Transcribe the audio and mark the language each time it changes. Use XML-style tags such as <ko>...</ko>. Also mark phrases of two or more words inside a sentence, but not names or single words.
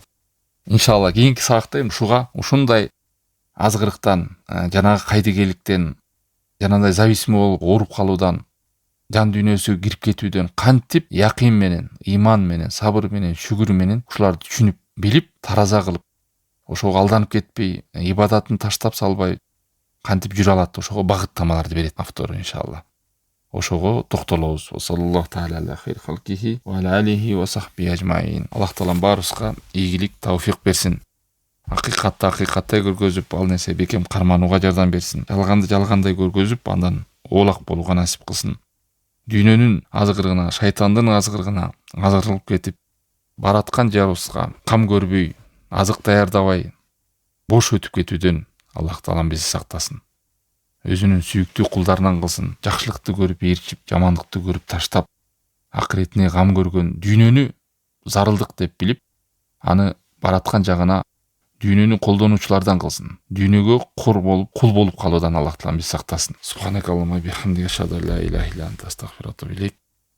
<ky>Иншалла кийинки сабакта ушуга, ушундай азгырыктан, жанагы кайдыгейликтен, жанагындай зависим болуп ооруп калуудан, жан дүйнөсү кирип кетүүдөн кантип якын менен, иман менен, сабыр менен, шүгүр менен ушуларды түшүнүп, билип, тараза кылып, ошого алданып кетпей, ибадатын таштап салбай кантип жүрө алат, ошого багыттамаларды берет автор иншалла. Ошого токтолобуз.</ky> <ar>صلى الله تعالى على خير خلقه وعلى آله وصحبه أجمعين.</ar> <ky>Аллах таалам баарыбызга ийгилик, тауфик берсин. Акыйкаттай көргөзүп, ал нерсе бекем карманууга жардам берсин. Жалганды жалгандай көргөзүп, андан оолак болууга насип кылсын. Дүйнөнүн азгырыгына, шайтандын азгырыгына азгырылып кетип, бараткан жарыбызга кам көрбөй, азык даярдабай, бош өтүп кетүүдөн Аллах таалам бизди сактасын. Өзүнүн сүйүктүү кулдарынан кылсын. Жакшылыкты көрүп ээрчип, жамандыкты көрүп таштап, акыретине гам көргөн, дүйнөнү зарылдык деп билип, аны бараткан жагына дүйнөнү колдонуучулардан кылсын. Дүйнөгө кул болуп калуудан Аллах таалам бизди сактасын.</ky> <ar>سبحانك اللهم وبحمدك، أشهد أن لا إله إلا أنت، أستغفرك وأتوب إليك.</ar>